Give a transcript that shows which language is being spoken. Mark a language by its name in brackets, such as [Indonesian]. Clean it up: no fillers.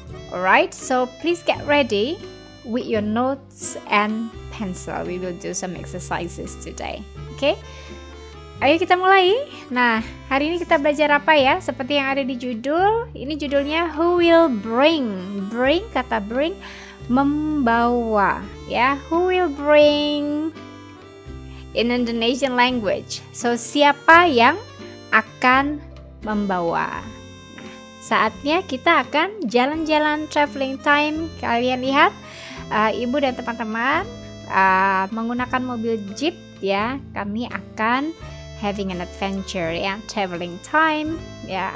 [English] Alright, so please get ready with your notes and pencil. We will do some exercises today. Okay? [Indonesian] Ayo kita mulai. Nah, hari ini kita belajar apa ya? Seperti yang ada di judul. Ini judulnya [English] Who will bring? [Indonesian] Bring, kata bring, membawa. [English] Ya, who will bring in Indonesian language. [Indonesian] So, siapa yang akan membawa? Nah, saatnya kita akan jalan-jalan traveling time. Kalian lihat, ibu dan teman-teman menggunakan mobil jeep ya. Kami akan [English] having an adventure ya, traveling time ya.